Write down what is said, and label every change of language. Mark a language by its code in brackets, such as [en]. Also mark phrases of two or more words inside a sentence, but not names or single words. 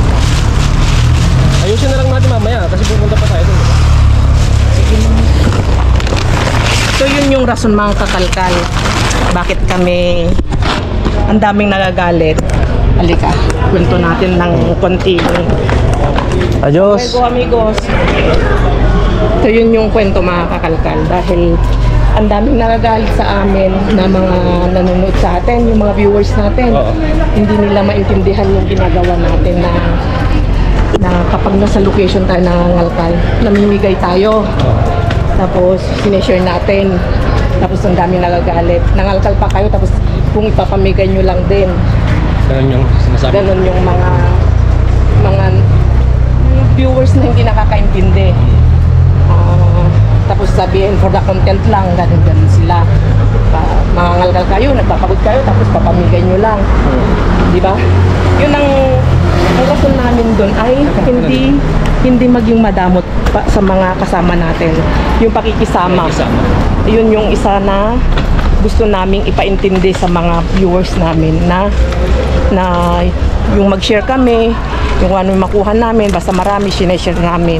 [tl] Ayusin na lang natin mamaya kasi pupunta pa tayo dun. So yun yung rason mga kakalkal. Bakit kami ang daming nagagalit. Halika, kwento natin ng konti. Adios. [es] Luego amigos. [tl] So yun yung kwento mga kakalkal. Dahil ang daming nagagalit sa amin na mga nanonood sa atin, yung mga viewers natin. Oo. Hindi nila maintindihan yung ginagawa natin na kapag nasa location tayo nangangalkal, namimigay tayo. Tapos sineshare natin. Tapos ang daming nagagalit. Nangalkal pa kayo tapos kung ipapamigay nyo lang din. Ganun yung sinasabi. Ganon yung mga viewers na hindi nakakaintindi. Tapos sabihin [en] for the content [tl] lang, ganun sila. Mangangalkal kayo, nagpapagod kayo, tapos papamigay nyo lang. Di ba? Yun ang rason namin doon ay hindi maging madamot pa sa mga kasama natin. Yung pakikisama. Yun yung isa na gusto naming ipaintindi sa mga viewers namin na yung mag-share kami, yung ano yung makuha namin, basta marami sineshare namin.